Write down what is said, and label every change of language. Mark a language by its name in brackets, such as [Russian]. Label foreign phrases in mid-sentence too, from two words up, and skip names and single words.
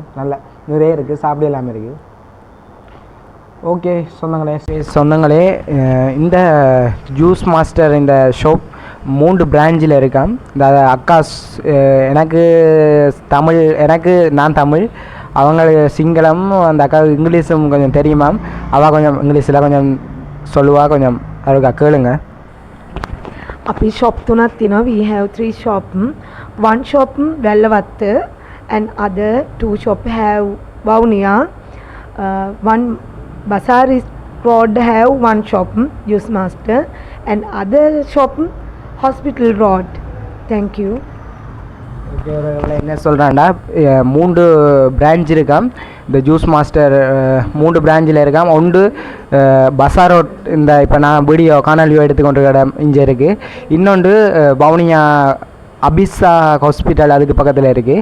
[Tamil] நல்லா நிறைய இருக்குது, சாப்பிட எல்லாமே இருக்குது. ஓகே சொந்தங்களே, இந்த ஜூஸ் மாஸ்டர் இந்த ஷாப் 3 பிரான்ச்சில் இருக்கான். இந்த அக்காஸ் எனக்கு நான் தமிழ், அவங்க சிங்களம், அந்த அக்காவுக்கு இங்கிலீஷும் கொஞ்சம் தெரியுமா. அவள் கொஞ்சம் இங்கிலீஷில் கொஞ்சம் சொல்லுவா, கொஞ்சம் அவளுக்கு கேளுங்க. [Sinhala] අපි ෂොප් 3ක් තියෙනවා. [English] we have 3 shop. one shop වැල්ලවත්ත and other 2 shop have Vavuniya. One Basaris Road have 1 shop Juice Master and other shop Hospital Road. Thank you. [Tamil] ஓகே, என்ன சொல்கிறான்டா, 3 பிரான்ச் இருக்காம் இந்த ஜூஸ் மாஸ்டர். 3 பிரான்ச்சில் இருக்காம். ஒன்று பசார் ரோட், இந்த இப்போ நான் காணொலியோ எடுத்துக்கொண்டு இடம் இங்கே இருக்குது. இன்னொன்று வவுனியா அபிசா ஹாஸ்பிட்டல் அதுக்கு பக்கத்தில் இருக்குது.